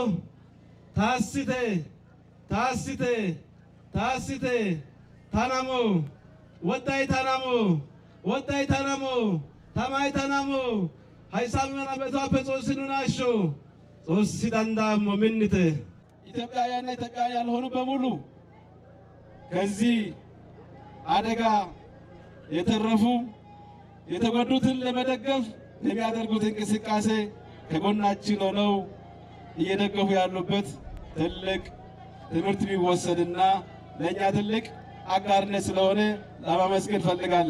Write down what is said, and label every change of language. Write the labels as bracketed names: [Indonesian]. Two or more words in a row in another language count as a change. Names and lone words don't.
[Gofa] ታስቴ ተነሞ ወጣይ ተነሞ ተማይ ተነሞ ሃይሳምና በቷፈ ጾስኑናሾ ጾሲ ዳንዳሞ ምንተ [Amharic] ኢትዮጵያውያንና ኢትዮጵያውያን ያልሆኑ በሙሉ ከዚህ አደጋ የተረፉ የተጎዱትን ለመደገፍ ለሚያደርጉት እንቅስቃሴ ከጎናችን ሆነው እየደገፉ ያሉበት ትልቅ ትምህርት ቢወሰድና ለእኛ ትልቅ አጋርነት ስለሆነ ለማመስገን ፈልጋለሁ።